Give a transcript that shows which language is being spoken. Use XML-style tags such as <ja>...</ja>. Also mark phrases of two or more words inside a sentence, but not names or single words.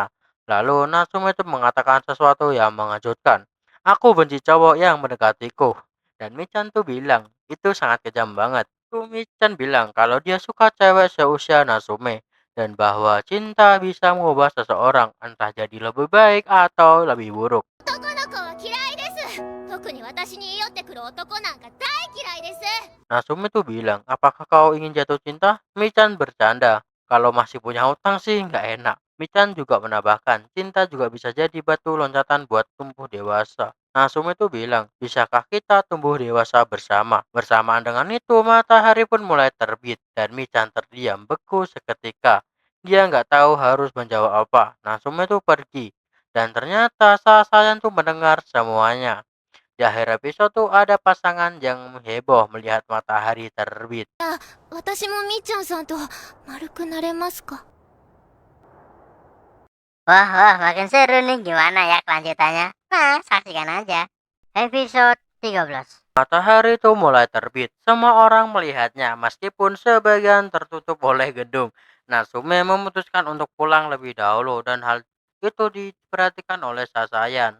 <id>Lalu Natsume itu mengatakan sesuatu yang mengejutkan. Aku benci cowok yang mendekatiku. Dan Michan tuh bilang, itu sangat kejam banget. Tuh Michan bilang kalau dia suka cewek seusia Natsume. Dan bahwa cinta bisa mengubah seseorang entah jadi lebih baik atau lebih buruk.</id> <ja>男の子は嫌いです。特に私に言い寄ってくる男なんか大嫌いです。</ja> <id>Natsume tuh bilang, apakah kau ingin jatuh cinta? Michan bercanda, kalau masih punya hutang sih nggak enak. Michan juga menambahkan, cinta juga bisa jadi batu loncatan buat tumbuh dewasa. Natsume tuh bilang, bisakah kita tumbuh dewasa bersama? Bersamaan dengan itu, matahari pun mulai terbit dan Michan terdiam beku seketika. Dia nggak tahu harus menjawab apa. Natsume tuh pergi. Dan ternyata Sasayan tuh mendengar semuanya. Di akhir episode tuh ada pasangan yang heboh melihat matahari terbit.</id> <ja>私もみっちゃんさんと丸くなれますか？</ja> <id>Wah, makin seru nih. Gimana ya kelanjutannya? Nah, saksikan aja. Episode 13. Matahari tuh mulai terbit. Semua orang melihatnya meskipun sebagian tertutup oleh gedung. Natsume memutuskan untuk pulang lebih dahulu dan hal itu diperhatikan oleh Sasayan.</id>